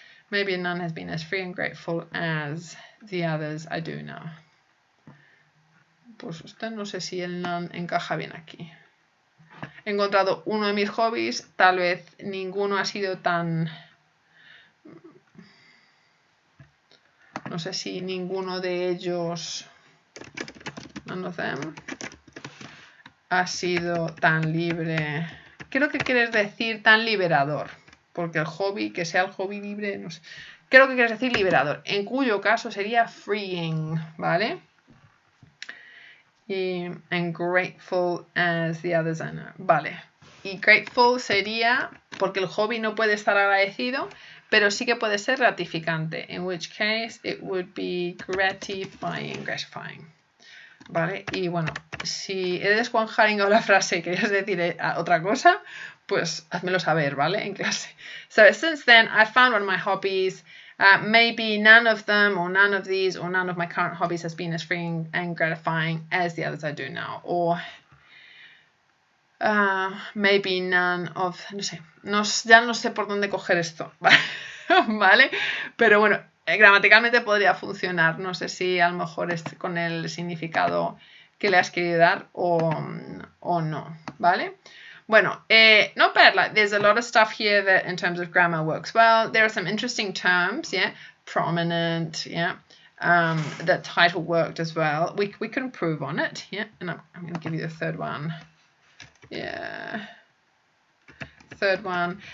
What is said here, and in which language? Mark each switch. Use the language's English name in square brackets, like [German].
[English] Maybe none has been as free and grateful as the others I do know. [Spanish] Pues usted no sé si el none encaja bien aquí. He encontrado uno de mis hobbies, tal vez ninguno ha sido tan... No sé si ninguno de ellos, [English] none of them, [Spanish] ha sido tan libre. Creo que quieres decir tan liberador, porque el hobby, que sea el hobby libre, no sé. Creo que quieres decir liberador, en cuyo caso sería freeing, ¿vale? [English] Y and grateful as the others I know. [Spanish] Vale. Y grateful sería, porque el hobby no puede estar agradecido, pero sí que puede ser gratificante. [English] In which case it would be gratifying. [Spanish] Vale. Y bueno, si he descuajaringado la frase y querías decir otra cosa, pues házmelo saber, ¿vale? En clase. [English] So since then, I found one of my hobbies. Maybe none of them or none of these or none of my current hobbies has been as freeing and gratifying as the others I do now. Or maybe none of... [Spanish] No sé. Ya no sé por dónde coger esto. ¿Vale? Pero bueno, gramaticalmente podría funcionar. No sé si a lo mejor es con el significado que le has querido dar o no. ¿Vale? Bueno, [English] not bad. Like, there's a lot of stuff here that in terms of grammar works well. There are some interesting terms, yeah. Prominent, yeah. The title worked as well. We could improve on it, yeah. And I'm going to give you the third one. Yeah. Third one.